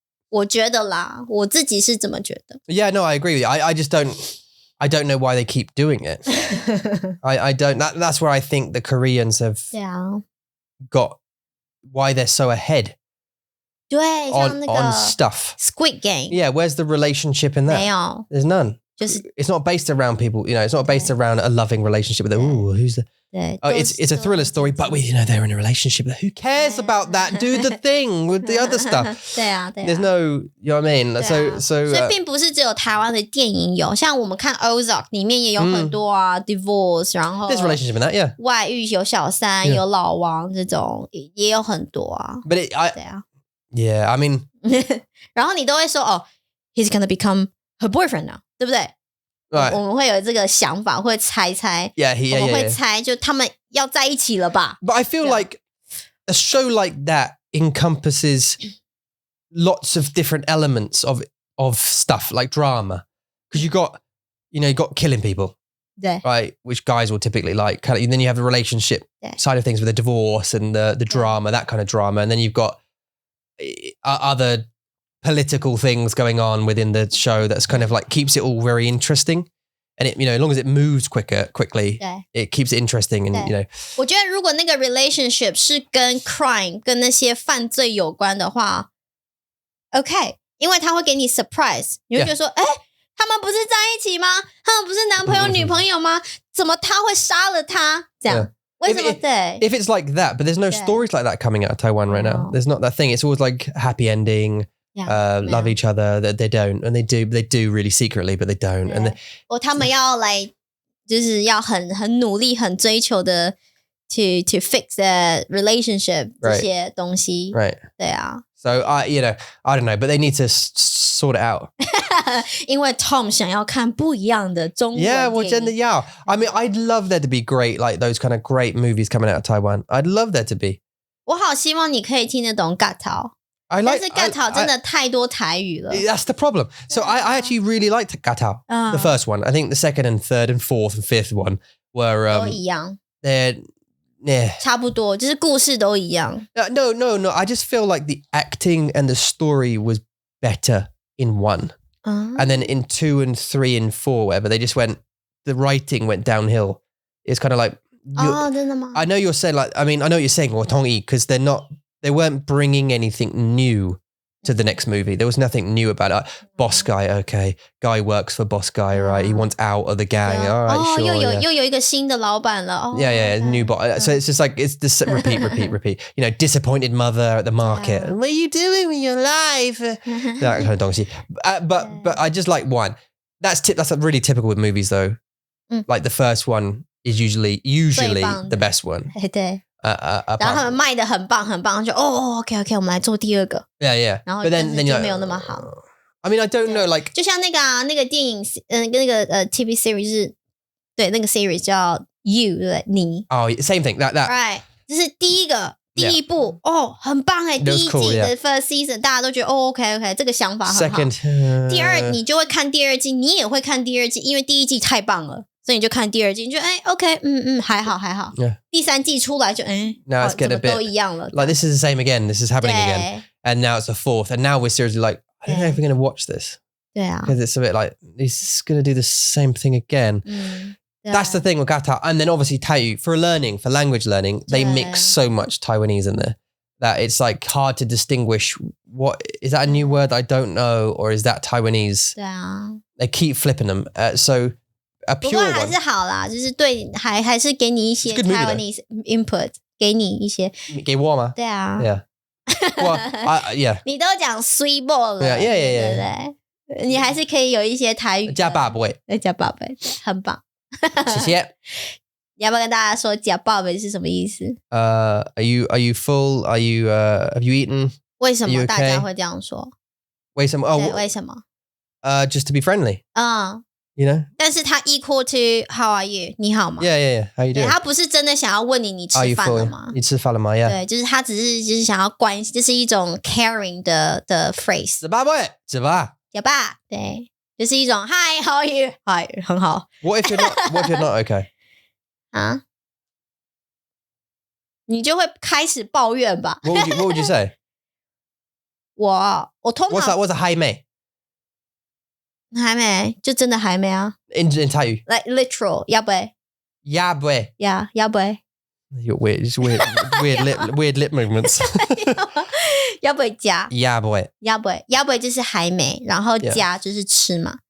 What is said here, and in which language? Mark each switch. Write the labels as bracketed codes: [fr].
[zh] 我觉得啦，我自己是这么觉得。 [en] Yeah, no, I agree with you. I just I don't know why they keep doing it. I don't. That's where I think the Koreans have got why they're so ahead. [zh] 对，像那个 [en] on stuff. Squid Game. Yeah, where's the relationship in that? [zh] 没有 [en] There's none. It's not based around people, it's not based around a loving relationship with who's the it's a thriller story, but they're in a relationship. Who cares about that? Do the thing with the other stuff. [zh] 对啊 [en] There's no, you know what I mean? So [zh] 所以并不是只有台湾的电影有，像我们看 Ozark 里面也有很多divorce， 然后 [en] there's a relationship in that, yeah. [zh] 外遇有小三有老王这种也有很多啊。 [en] But yeah, I mean [zh] 然后你都会说 [en] he's gonna become her boyfriend now， [zh] 对不对？ [en] Right. [zh] 我们会有这个想法，会猜，我们会猜就他们要在一起了吧。 [en] But I feel like a show like that encompasses lots of different elements of stuff like drama, because you got killing people, right? Which guys will typically like. And then you have the relationship side of things with the divorce and the drama, that kind of drama, and then you've got other political things going on within the show that's kind of like keeps it all very interesting. And it, as long as it moves quickly, it keeps it interesting. And [zh] 我觉得如果那个 relationship 是跟 crime 跟那些犯罪有关的话 ，OK， 因为他会给你 surprise， 你会觉得说，哎，他们不是在一起吗？他们不是男朋友女朋友吗？怎么他会杀了他？这样。为什么？对。 [en] If it's like that, but there's no stories like that coming out of Taiwan right now. There's not that thing. It's always like happy ending. Love each other. That they don't, and they do really secretly, but they don't. And [zh] 他们要来，就是要很努力、很追求的 [en] to fix the relationship [zh] 这些东西。 [en] Right. [zh] 对啊。 [en] So I don't know, but they need to sort it out. [zh] 因为 Tom 想要看不一样的中文。 [en] Yeah, [zh] 我真的要。 [en] I mean, I'd love there to be great, like those kind of great movies coming out of Taiwan. I'd love there to be. [zh] 我好希望你可以听得懂尬逃。但是尬逃真的太多台语了。 [en] That's the problem. So I actually really liked Gatao, the first one. I think the second and third and fourth and fifth one were [zh] 都一样。 [en] Yeah. [zh] 差不多，就是故事都一样。 [en] No. I just feel like the acting and the story was better in one. And then in 2 and 3 and 4, whatever, the writing went downhill. It's kind of like, [zh] 真的吗？ [en] I know you're saying I know what you're saying, [zh] 我同意, [en] because they weren't bringing anything new to the next movie. There was nothing new about it. Boss guy, okay. Guy works for boss guy, right? He wants out of the gang. All right, sure. [zh] 又有一个新的老板了。 [en] Yeah, new boss. So it's just like, it's this repeat. Disappointed mother at the market. What are you doing with your life? That kind of donkey. But I just like one. That's really typical with movies though. Like the first one is usually the best one. [zh] 对。然后他们卖的很棒，就OK， 我们来做第二个。 [en] Yeah. [zh] 然后 [en] but then [zh] 就没有那么好。 [en] I mean, I don't know, like [zh] 就像那个电影，那个TV series 是，对，那个 series 叫 You， 对不对？你。 [en] Oh, same thing. That. Right， [zh] 这是第一部，很棒哎！第一季的 [en] first season， [zh] 大家都觉得OK， 这个想法很好。第二，你就会看第二季，你也会看第二季，因为第一季太棒了。所以你就看第二季，你就OK， 还好。 [en] Yeah. [zh] 第三季出来就 [en] now it's getting a bit [zh] 都一样了。 [en] Like this is the same again. This is happening again. And now it's the fourth. And now we're seriously like, I don't know if we're going to watch this. [zh] 对啊。 [en] Because it's a bit like, he's going to do the same thing again. That's the thing with Gata. And then obviously Taiyu, for language learning, they mix so much Taiwanese in there that it's like hard to distinguish what, is that a new word I don't know? Or is that Taiwanese? [zh] 对啊。 [en] They keep flipping them. So, a pure one. [zh] 不过还是好啦，就是对，还是给你一些 Taiwanese input， 给你一些。给我吗？对啊。 [en] Yeah. Well, yeah. [zh] 你都讲 sweet ball 了， [en] Yeah. [zh] 对不对？你还是可以有一些台语。加宝贝，加宝贝，很棒。谢谢。你要不要跟大家说加宝贝是什么意思 [en] ？Are you full? Are you have you eaten? [zh] 为什么大家会这样说？为什么？为什么 [en] ？Just to be friendly. You know? [zh] 但是他 [en] equal to how are you? [zh] 你好吗 [en] ？Yeah. How you doing? [zh] 他不是真的想要问你吃饭了吗？你吃饭了吗 ？ [en] Yeah. [zh] 对，就是他只是想要关心，这是一种 caring 的 phrase。吃吧，吃吧。哑巴，对，就是一种 [en] Hi, how are you? Hi， [zh] 很好。 [en] What if you're not okay? [zh] 啊？你就会开始抱怨吧 [en] What would you say? [zh] 我通常 [en] What's a [zh] 还没？还没，就真的还没啊。 In 泰语， [en] like literal， [zh] 要不要？要不？ [en] Yeah， [zh] 要不要 [en] ？You're weird, just weird lip movements. [zh] 要不要加？要不要不就是还没，然后加就是吃嘛。